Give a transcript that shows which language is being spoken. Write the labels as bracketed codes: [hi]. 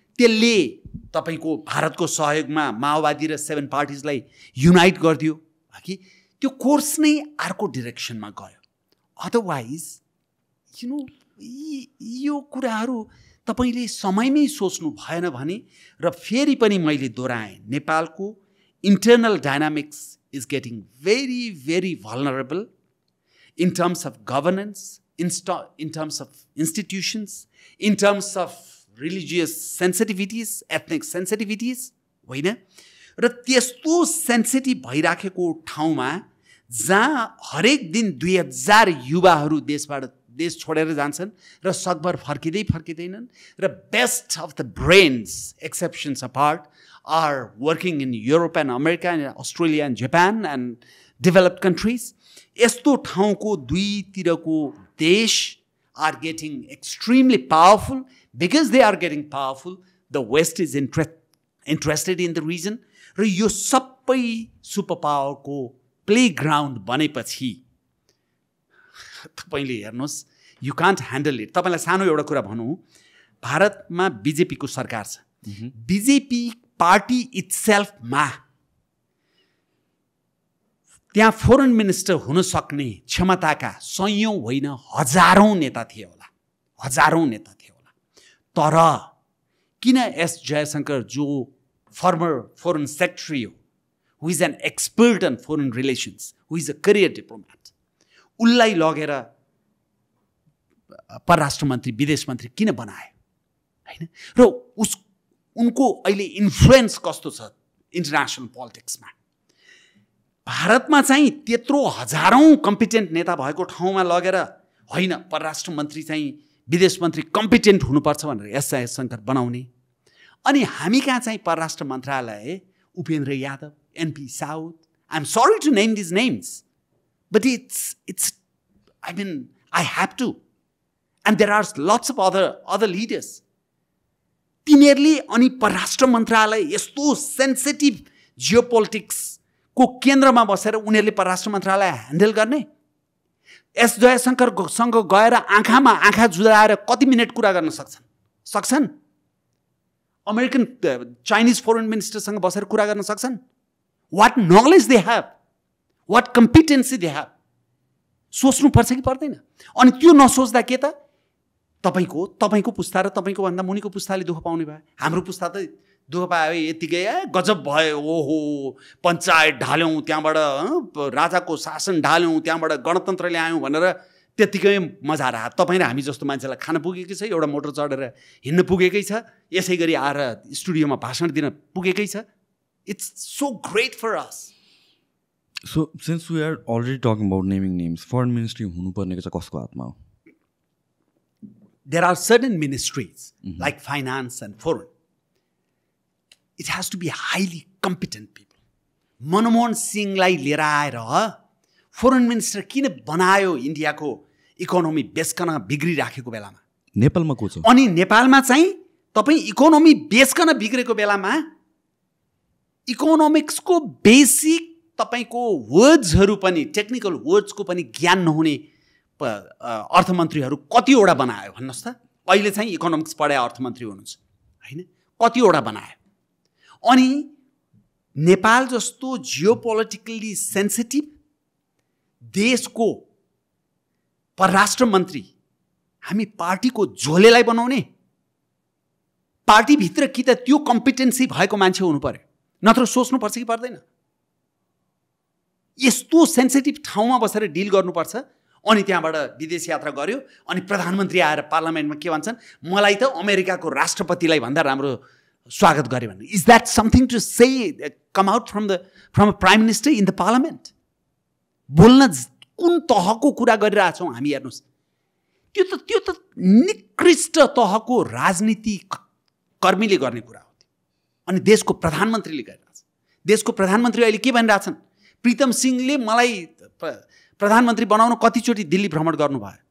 [ne] त्यसले तपाईँको भारतको सहयोगमा माओवादी र 7 पार्टिजलाई युनाइट गरिदियो कि त्यो कोर्स नै अर्को डिरेक्सनमा गयो। [en] otherwise you know [ne] यो कुराहरू तपाईँले समयमै सोच्नु भएन भने, र फेरि पनि मैले दोहोऱ्याएँ, नेपालको internal dynamics [en] is getting very, very vulnerable in terms of governance, in terms of institutions, in terms of religious sensitivities, ethnic sensitivities, होइन। [ne] र त्यस्तो सेन्सिटिभ भइराखेको ठाउँमा जहाँ हरेक दिन 2000 युवाहरू देश छोडेर जान्छन् र सकभर फर्किँदैनन्, र [en] Best of the brains, exceptions apart, are working in Europe and America and Australia and Japan and developed countries. [ne] यस्तो ठाउँको दुईतिरको देश [en] are getting extremely powerful. Because they are getting powerful, the West is interested in the region. [ne] र यो सबै super पावरको playground बनेपछि तपाईँले हेर्नुहोस्, [en] You can't handle it. [ne] तपाईँलाई सानो एउटा कुरा भनौँ, भारतमा बिजेपीको सरकार छ। बिजेपी पार्टी इट्सेल्फमा त्यहाँ फोरेन मिनिस्टर हुन सक्ने क्षमताका 100औं होइन 1000औं नेता थिए होला, 1000औं नेता थिए होला। तर किन एस जयशंकर, जो फर्मर फोरेन सेक्रेटरी हो, [en] who is an expert in foreign relations, who is a career diplomat, [ne] उसलाई लगेर परराष्ट्र मन्त्री, विदेश मन्त्री किन बनाए होइन? र उनको अहिले इन्फ्लुएन्स कस्तो छ इन्टरनेसनल पोलिटिक्समा? भारतमा चाहिँ त्यत्रो 1000औं कम्पिटेन्ट नेता भएको ठाउँमा लगेर होइन, परराष्ट्र मन्त्री चाहिँ विदेश मन्त्री कम्पिटेन्ट हुनुपर्छ भनेर एस जयशंकर बनाउने। अनि हामी कहाँ चाहिँ परराष्ट्र मन्त्रालय Upendra Yadav, NP south, [en] I am sorry to name these names, but it's I mean I have to, and there are lots of other leaders. [ne] तिनीहरूले अनि परराष्ट्र मन्त्रालय यस्तो सेन्सिटिभ जियोपोलिटिक्सको केन्द्रमा बसेर उनीहरूले परराष्ट्र मन्त्रालय ह्यान्डल गर्ने? एस जयशंकरसँग गएर आँखामा आँखा जुदाएर कति मिनट कुरा गर्न सक्छन्? अमेरिकन चाइनिज फोरेन मिनिस्टरसँग बसेर कुरा गर्न सक्छन्? [en] what knowledge they have, what competency they have, [ne] सोच्नुपर्छ कि पर्दैन? अनि त्यो नसोच्दा के त तपाईको पुस्ता र तपाईको भन्दा मुनिको पुस्ताले दुःख पाउने भयो। हाम्रो पुस्ता त दुःख पायो यतिकै गजब भयो, ओहो पञ्चायत ढाल्यौँ, त्यहाँबाट राजाको शासन ढाल्यौँ, त्यहाँबाट गणतन्त्र ल्यायौँ भनेर त्यतिकै मजा आयो। तपाईँ र हामी जस्तो मान्छेलाई खान पुगेकै छ, एउटा मोटर चढेर हिँड्न पुगेकै छ, यसै गरी आएर स्टुडियोमा भाषण दिन पुगेकै छ। [en] It's so great for us. So since we are already talking about naming names, [ne] foreign ministry हुनुपर्नेको चाहिँ कसको हातमा हो? [en] there are certain ministries like finance and foreign. It has to be highly competent people. [ne] Manmohan सिंहलाई लिएर आएर foreign minister किन बनायो इन्डियाको इकोनोमी बेचकन बिग्रिराखेको बेलामा? नेपालमा को छ? अनि नेपालमा चाहिँ तपाईँ इकोनोमी बेचकन बिग्रेको बेलामा इकोनोमिक्सको बेसिक तपाईँको वर्ड्सहरू पनि टेक्निकल वर्ड्सको पनि ज्ञान नहुने अर्थमन्त्रीहरू कतिवटा बनायो भन्नुहोस् त? अहिले चाहिँ इकोनोमिक्स पढाए अर्थमन्त्री हुनुहुन्छ होइन, कतिवटा बनायो? अनि नेपाल जस्तो जियोपोलिटिकली सेन्सिटिभ देशको परराष्ट्र मन्त्री हामी पार्टीको झोलेलाई बनाउने? पार्टीभित्र कि त त्यो कम्पिटेन्सी भएको मान्छे हुनु पर्यो, नत्र सोच्नुपर्छ कि पर्दैन? यस्तो सेन्सिटिभ ठाउँमा बसेर डिल गर्नुपर्छ। अनि त्यहाँबाट विदेश यात्रा गर्यो अनि प्रधानमन्त्री आएर पार्लियामेन्टमा के भन्छन्? मलाई त अमेरिकाको राष्ट्रपतिलाई भन्दा राम्रो स्वागत गरे भन्ने। [en] Is that something to say come out from a prime minister in the parliament? [ne] बोल्न कुन तहको कुरा गरिरहेछौँ हामी? हेर्नुहोस्, त्यो त निकृष्ट तहको राजनीति कर्मीले गर्ने कुरा हो। अनि देशको प्रधानमन्त्रीले गरिरहेछ। देशको प्रधानमन्त्री अहिले के भनिरहेछन्? प्रीतम सिंहले मलाई प्रधानमन्त्री बनाउन कतिचोटि दिल्ली भ्रमण गर्नुभयो।